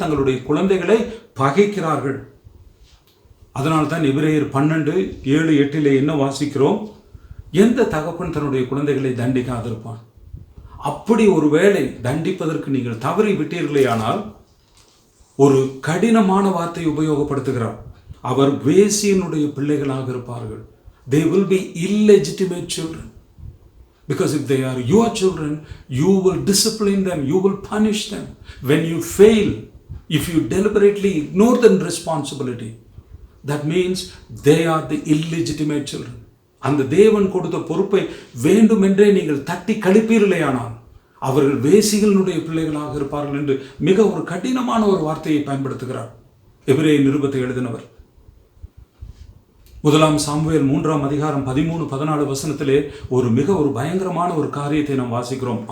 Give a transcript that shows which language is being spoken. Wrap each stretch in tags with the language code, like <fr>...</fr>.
<ta>தங்களுடைய குழந்தைகளை பகைக்கிறார்கள். அதனால்தான் எபிரேயர் 12:7-8 என்ன வாசிக்கிறோம்? எந்த தகப்பன் தன்னுடைய குழந்தைகளை தண்டிக்காதிருப்பான்? அப்படி ஒருவேளை தண்டிப்பதற்கு நீங்கள் தவறி விட்டீர்களேயானால் ஒரு கடினமான வார்த்தை உபயோகப்படுத்துகிறார். அவர் வேசியினுடைய பிள்ளைகளாக இருப்பார்கள்.</ta> <en>They will be illegitimate children. Because if they are your children, you will discipline them, you will punish them. When you fail, if you deliberately ignore the responsibility, that means they are the illegitimate children.</en> <ta>அந்த தேவன் கொடுத்த பொறுப்பை வேண்டுமென்றே நீங்கள் தட்டி கழிப்பீர்களேயானால் அவர்கள் வேசிகளுடைய பிள்ளைகளாக இருப்பார்கள் என்று மிக ஒரு கடினமான ஒரு வார்த்தையை பயன்படுத்துகிறார் எபிரேய நிருபத்தை எழுதினவர். 1 சாமுவேல் 3ஆம் அதிகாரம் 13-14 வசனத்திலே மிக ஒரு பயங்கரமான ஒரு காரியத்தை நாம் வாசிக்கிறோம்.</ta>